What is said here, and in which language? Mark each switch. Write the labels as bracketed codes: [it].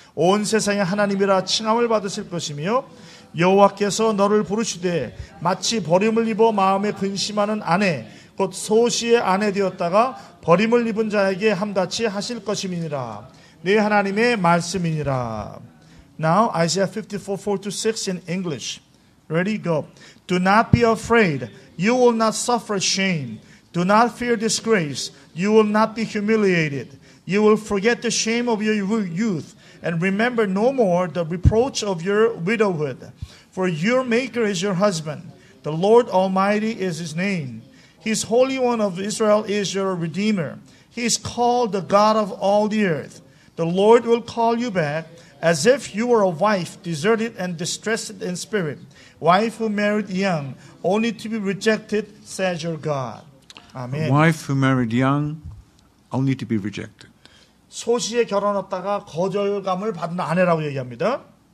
[ko] 온 세상의 하나님이라 칭함을 받으실 것이며 여호와께서 너를 부르시되 마치 버림을 입어 마음에 근심하는 아내 곧 소시의 아내 되었다가 버림을 입은 자에게 함같이 하실 것임이니라. 내 하나님의 말씀이니라. [en] Now Isaiah 54, 4 to 6 in English. Ready, go. Do not be afraid. You will not suffer shame. Do not fear disgrace. You will not be humiliated. You will forget the shame of your youth and remember no more the reproach of your widowhood. For your Maker is your husband. The Lord Almighty is His name. His Holy One of Israel is your Redeemer. He is called the God of all the earth. The Lord will call you back as if you were a wife deserted and distressed in spirit, wife who married young, only to be rejected, says your God. Amen. A wife who married young, only to be rejected. [ko] 소시에 결혼했다가 거절감을 받은 아내라고 얘기합니다.